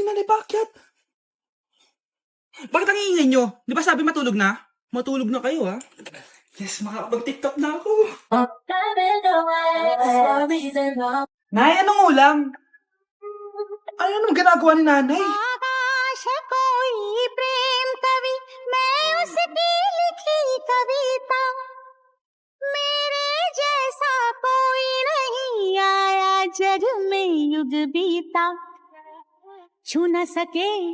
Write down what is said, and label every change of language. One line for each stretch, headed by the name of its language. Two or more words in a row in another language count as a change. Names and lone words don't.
Filipino: Sinanay, bakit? Bakit ang ingay nyo? Di ba sabi matulog na? Matulog na kayo, ha? Yes, makakapag-tiktok na ako. Nay, anong ulam? Ano naman ginagawa ni nanay?
Hindi: आकाश कोई प्रेम कवि मैं उसकी लिखी कविता मेरे जैसा कोई नहीं आया जग में युग बीता छू न सके